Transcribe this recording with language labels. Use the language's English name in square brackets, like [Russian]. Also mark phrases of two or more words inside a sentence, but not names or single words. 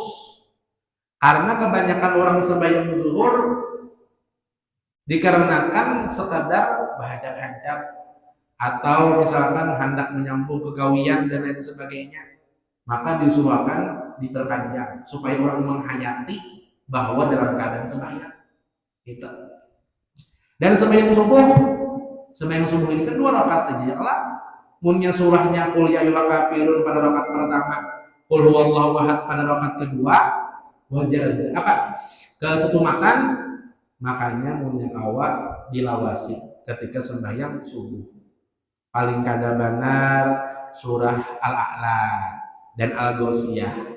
[Banjar] Karena kebanyakan orang sembahyang zuhur dikarenakan sekadar bahajak-hajak atau misalkan hendak menyambung kegawian dan lain sebagainya, maka disuruhkan diperpanjang supaya orang menghayati bahwa dalam keadaan sembahyang gitu. Dan sembahyang subuh ini kan 2 rakaat aja ya lah. Munnya surahnya [Arabic] قل يا أيها الكافرون [Banjar] pada rakaat pertama, [Arabic] قل هو الله أحد [Banjar] pada rakaat kedua, wajar apa? Kesetumatan, makanya munnya kawa dilawasi ketika sembahyang subuh. Paling kada benar surah Al-A'la dan Al-Ghasyiyah.